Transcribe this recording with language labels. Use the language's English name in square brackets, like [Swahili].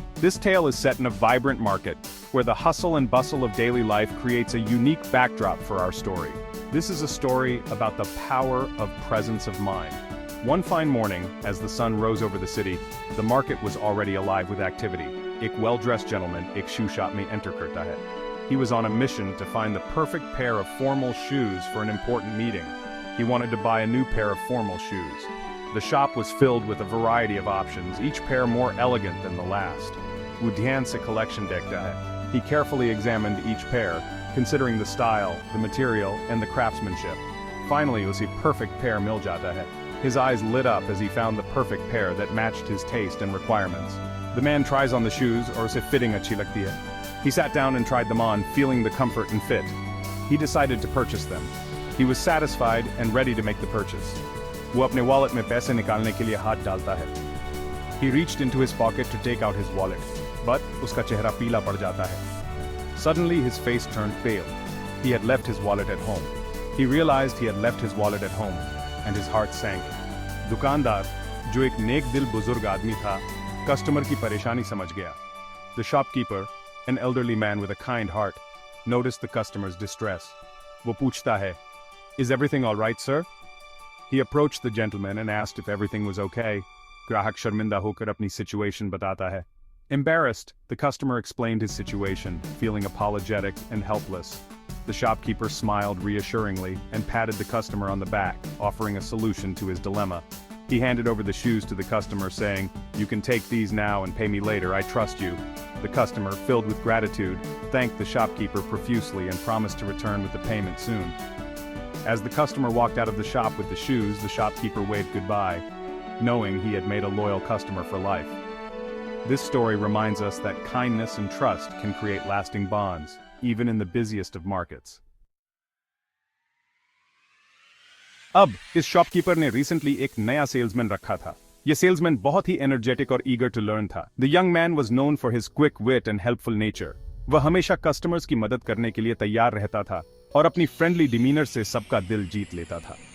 [English] This tale is set in a vibrant market, where the hustle and bustle of daily life creates a unique backdrop for our story. This is a story about the power of presence of mind. One fine morning, as the sun rose over the city, the market was already alive with activity. [Hindi] एक well-dressed gentleman एक shoe shop में enter करता है. [English] He was on a mission to find the perfect pair of formal shoes for an important meeting. He wanted to buy a new pair of formal shoes. The shop was filled with a variety of options, each pair more elegant than the last. [Hindi] वो ध्यान से collection देखता है. [English] He carefully examined each pair, considering the style, the material, and the craftsmanship. [Hindi] Finally, उसे perfect pair मिल जाता है. [English] His eyes lit up as he found the perfect pair that matched his taste and requirements. The man tries on the shoes, [Hindi] और उसे fitting अच्छी लगती है. [English] He sat down and tried them on, feeling the comfort and fit. He decided to purchase them. He was satisfied and ready to make the purchase. [Hindi] वो अपने wallet में पैसे निकालने के लिए हाथ डालता है. [English] He reached into his pocket to take out his wallet, but [Hindi] उसका चेहरा पीला पड़ जाता है. [English] Suddenly his face turned pale. He had left his wallet at home. He realized he had left his wallet at home, and his heart sank. [Hindi] दुकानदार, जो एक नेक दिल बुजुर्ग आदमी था, कस्टमर की परेशानी समझ गया. [English] The shopkeeper, an elderly man with a kind heart, noticed the customer's distress. [Hindi] वो पूछता है, [English] "Is everything all right, sir?" He approached the gentleman and asked if everything was okay. [Hindi] ग्राहक शर्मिंदा होकर अपनी situation बताता है. [English] Embarrassed, the customer explained his situation, feeling apologetic and helpless. The shopkeeper smiled reassuringly and patted the customer on the back, offering a solution to his dilemma. He handed over the shoes to the customer, saying, "You can take these now and pay me later, I trust you." The customer, filled with gratitude, thanked the shopkeeper profusely and promised to return with the payment soon. As the customer walked out of the shop with the shoes, the shopkeeper waved goodbye, knowing he had made a loyal customer for life. This story reminds us that kindness and trust can create lasting bonds, even in the busiest of markets. [Hindi] अब इस shopkeeper ने recently एक नया salesman रखा था. यह salesman बहुत ही energetic और ईगर टू लर्न था. [English] The young man was known for his quick wit and helpful nature. [Hindi] वह हमेशा कस्टमर्स की मदद करने के लिए तैयार रहता था और अपनी फ्रेंडली डिमीनर से सबका दिल जीत लेता था.